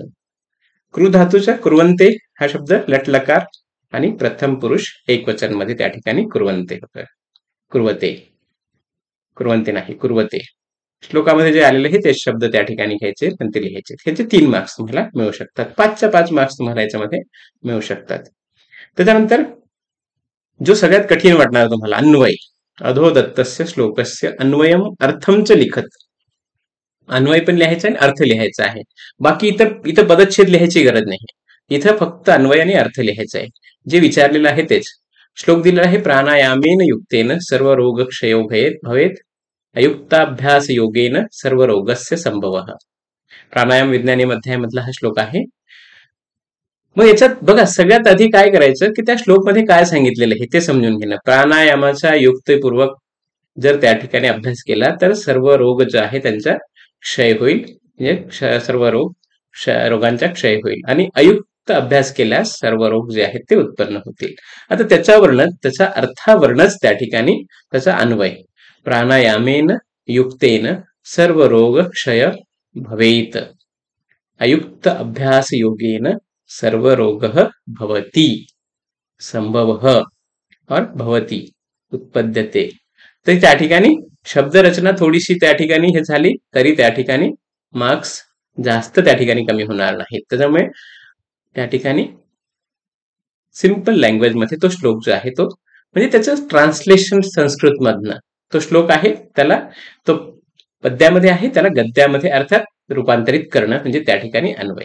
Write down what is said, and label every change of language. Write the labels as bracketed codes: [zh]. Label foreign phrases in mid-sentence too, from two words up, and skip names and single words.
[mr] कृ धातूचा कुर्वंते हा शब्द लटलकार आणि प्रथम पुरुष एकवचन मध्ये त्या ठिकाणी कुर्वते नाही कुर्वते. श्लोकामध्ये जे आलेले आहे ते शब्द त्या ठिकाणी घ्यायचे आणि ते लिहायचे. ह्याचे 3 मार्क्स तुम्हाला मिळू शकतात. 5च्या 5 मार्क्स तुम्हाला याच्यामध्ये मिळू शकतात. त्याच्यानंतर जो सगळ्यात कठीण वाटणार तुम्हाला, अन्वय. [sa] अधोदत्तस्य श्लोकस्य अन्वयम अर्थम च लिखत. [mr] अन्वय पण लिहायचं आणि अर्थ लिहायचा आहे. बाकी इथं पदच्छेद लिहायची गरज नाही. इथं फक्त अन्वय आणि अर्थ लिहायचा आहे. जे विचारलेलं आहे तेच. श्लोक दिलेला आहे, [sa] प्राणायामेन युक्तेन सर्व रोग क्षयो भवेत अयुक्ताभ्यास योगेन सर्व रोगस्य संभवः. [mr] प्राणायाम विज्ञानी अध्यायामधला हा श्लोक आहे. मग याच्यात बघा, सगळ्यात आधी काय करायचं की त्या श्लोक मध्ये काय सांगितलेलं आहे ते समजून घेणं. प्राणायामाचा युक्तपूर्वक जर त्या ठिकाणी अभ्यास केला तर सर्व रोग जे आहे त्यांचा क्षय होईल म्हणजे सर्व रोगांचा क्षय होईल आणि अयुक्त अभ्यास केल्यास सर्व रोग जे आहेत ते उत्पन्न होतील. आता त्याच्यावरनं त्याचा अर्थावरनच त्या ठिकाणी त्याचा अन्वय, [sa] प्राणायामेन युक्तेन सर्व रोग क्षय भवेत, अयुक्त अभ्यास योगेन सर्व रोग भवती, संभव और भवती, उत्पद्यते. [mr] तर त्या ठिकाणी शब्दरचना थोडीशी त्या ठिकाणी हे झाली तरी त्या ठिकाणी मार्क्स जास्त त्या ठिकाणी कमी होणार नाहीत. त्याच्यामुळे त्या ठिकाणी [en] simple language [mr] मध्ये तो श्लोक जो आहे तो म्हणजे त्याचं ट्रान्सलेशन संस्कृत मधनं, तो श्लोक आहे त्याला, तो पद्यामध्ये आहे त्याला गद्यामध्ये अर्थात रूपांतरित करणं म्हणजे त्या ठिकाणी अन्वय.